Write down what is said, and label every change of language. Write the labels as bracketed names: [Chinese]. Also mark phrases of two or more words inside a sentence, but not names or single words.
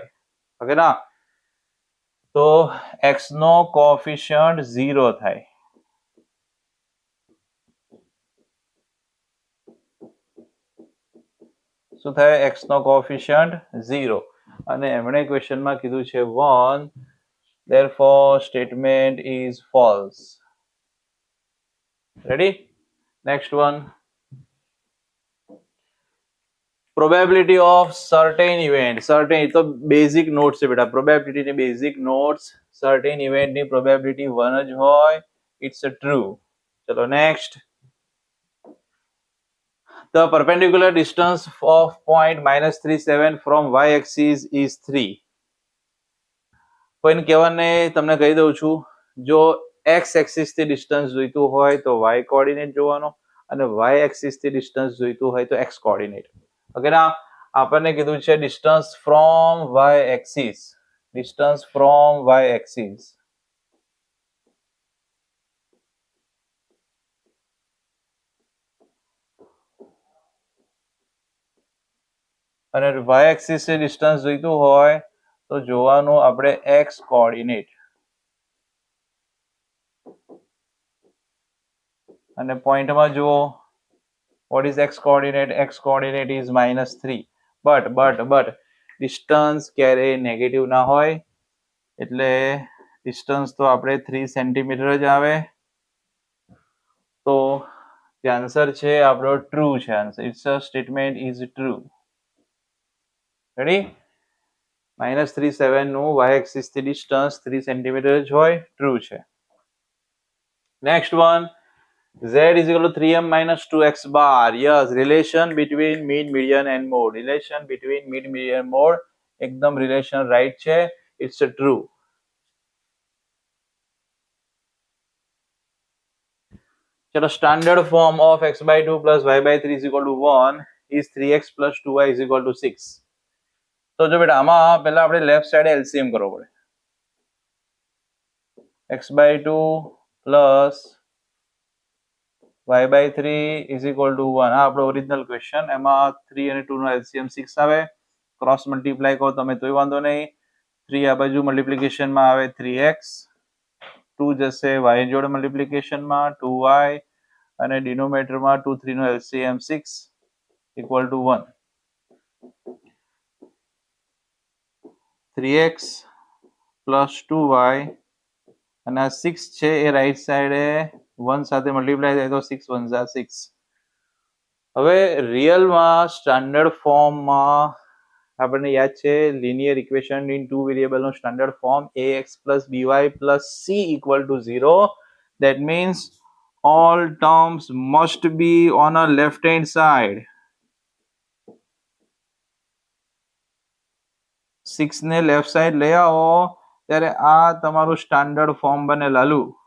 [Gujarati] ઓકે ના? તો x નો કોએફિશિયન્ટ 0 થાય. શું થાય? x નો કોએફિશિયન્ટ 0, અને એમણે ક્વેશ્ચનમાં કીધું છે 1, [English] therefore statement is false. Ready? Next one. Probability of certain event. [Gujarati] Certain તો [English] basic notes [Gujarati] છે બેટા. પ્રોબેબિલિટી ની [English] basic notes. certain event [Gujarati] ની પ્રોબેબિલિટી 1 જ હોય. [English] It's a true. [Gujarati] ચલો next. [English] The perpendicular distance of point -37 from y-axis is 3. [Gujarati] કોઈને કહેવાને તમને કહી દઉં છું, જો x એક્સિસ થી ડિસ્ટન્સ જોઈતું હોય તો y કોઓર્ડિનેટ જોવાનો, અને y એક્સિસ થી ડિસ્ટન્સ જોઈતું હોય તો x કોઓર્ડિનેટ. ઓકે ના? આપણને કીધું છે [English] distance from y axis. distance from y axis. [Gujarati] અને y એક્સિસ થી ડિસ્ટન્સ જોઈતું હોય તો જોવાનું આપણે x કોઓર્ડિનેટ. અને પોઈન્ટમાં જુઓ, [English] what is x coordinate? X coordinate is -3. [Gujarati] but ડિસ્ટન્સ ક્યારે નેગેટિવ ના હોય, એટલે ડિસ્ટન્સ તો આપણે 3 સેન્ટીમીટર જ આવે. તો જે આન્સર છે આપણો ટ્રુ છે. [English] Answer it's a statement is true. Ready? [Gujarati] -37 નું y એક્સિસ થી ડિસ્ટન્સ 3 સેન્ટીમીટર જ હોય, ટ્રુ છે. [English] Next one. z is equal to 3m minus 2x bar. Yes, relation between mean, median and mode. Relation between mean, median and mode. એકદમ relation right છે. It's a true. ચલો, standard form of x by 2 plus y by 3 is equal to 1 is 3x plus 2y is equal to 6. [Gujarati] તો જો બેટા આમાં પહેલા આપણે [English] left side [Gujarati] LCM કરવો પડે. [English] x by 2 plus y by 3 is equal to 1. [Gujarati] આ આપણો [English] original question. [Gujarati] એમાં 3 અને 2 નો LCM 6 આવે. [English] cross multiply [Gujarati] કરો તમે તોય વાંધો નહીં. 3 આ બાજુ મલ્ટીપ્લિકેશનમાં આવે 3x, 2 જશે y જોડે મલ્ટીપ્લિકેશનમાં 2y, અને ડિનોમિનેટરમાં 2 3 નો LCM 6 [English] equal to [Gujarati] 1. [English] 3x plus 2y, [Gujarati] અને આ 6 છે એ [English] right side [Gujarati] 1 સાથે મલ્ટીપ્લાય થાય તો 6 1 જા 6. [English] હવે real standard form [Gujarati] આપણને યાદ છે [English] linear equation in two variable નો standard form ax plus by plus c equal to 0. That means all terms must be on a left hand side. [Gujarati] 6 ને [English] left side [Gujarati] લઈ આવો ત્યારે આ તમારું [English] standard form [Gujarati] બને લાલુ.